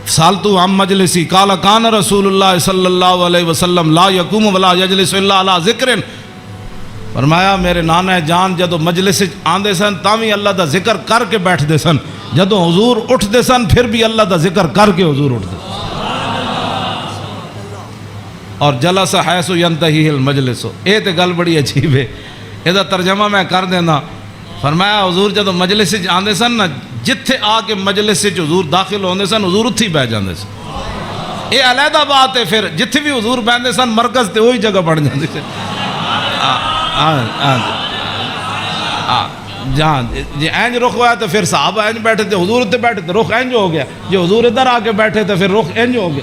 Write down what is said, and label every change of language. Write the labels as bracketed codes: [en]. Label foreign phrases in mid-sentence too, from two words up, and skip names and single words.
[ar] سالتو عن مجلسی قال کان رسول اللہ صلی اللہ علیہ وسلم لا یقوم ولا یجلس الا علی ذکر. [pa] فرمایا میرے نانا جان جدو مجلس آندے سن تاوی اللہ دا ذکر کر کے بیٹھ دے سن، جدو حضور اٹھ دے سن پھر بھی اللہ دا ذکر کر کے حضور اٹھ دے. اور [ar] جلس حیث ینتہی المجلس، [pa] اے تے گل بڑی عجیب ہے، یہ دا ترجمہ میں کر دینا. فرمایا حضور جدو مجلس آندے سن نا، جتھے آ کے مجلس حضور داخل ہوندے سن حضور اتھی بیٹھ جاندے سن. [ur] یہ علیحدہ بات ہے، [pa] پھر جتھے بھی حضور بیٹھتے سن مرکز تے وہی جگہ بڑھ جاندے سن. [ur] جہاں جی اینج رخ ہوا تو پھر صحابہ اینج بیٹھے تھے، حضور اتنے بیٹھے تھے رخ اینج ہو گیا، جی حضور ادھر آ کے بیٹھے تھے پھر رخ اینج ہو گیا.